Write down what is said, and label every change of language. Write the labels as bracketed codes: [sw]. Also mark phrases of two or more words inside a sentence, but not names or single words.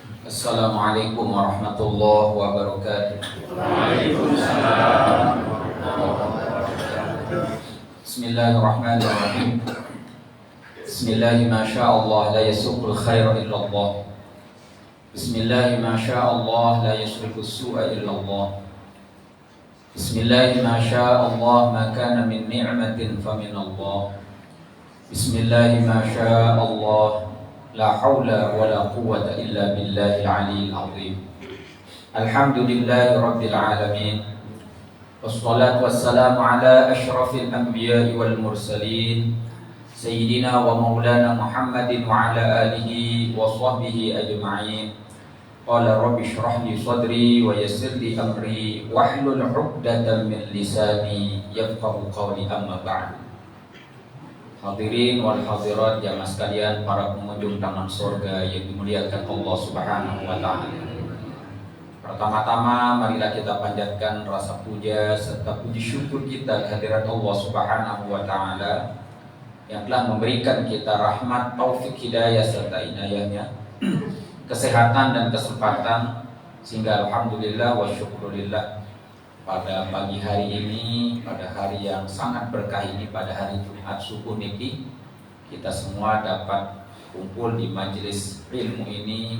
[ar] السلام عليكم ورحمة الله وبركاته. Waalaikumsalam. Bismillahirrahmanirrahim. بسم الله ما شاء الله لا يسوق الخير إلا الله. بسم الله ما شاء الله لا يصرف السوء إلا الله. بسم الله ما شاء الله ما كان من نعمة فمن الله. بسم الله ما شاء الله لا حول ولا قوة إلا بالله العلي العظيم. الحمد لله رب العالمين. والصلاة والسلام على أشرف الأنبياء والمرسلين سيدنا ومولانا محمد وعلى آله وصحبه أجمعين. قال رب اشرح لي صدري ويسر لي أمري واحلل عقدة من لساني يفقه قولي، أما بعد. حاضرين والحاضرات [id] jamaah sekalian, para pengunjung taman surga yang dimuliakan [ar] الله سبحانه وتعالى. [id] Pertama-tama marilah kita panjatkan rasa puja serta puji syukur kita kehadirat [ar] الله سبحانه وتعالى [id] yang telah memberikan kita rahmat, taufik, hidayah serta inayahnya, kesehatan dan kesempatan, sehingga [ar] الحمد لله والشكر لله [id] pada pagi hari ini, pada hari yang sangat berkah ini, pada hari Jumat subuh niki, kita semua dapat kumpul di majelis ilmu ini.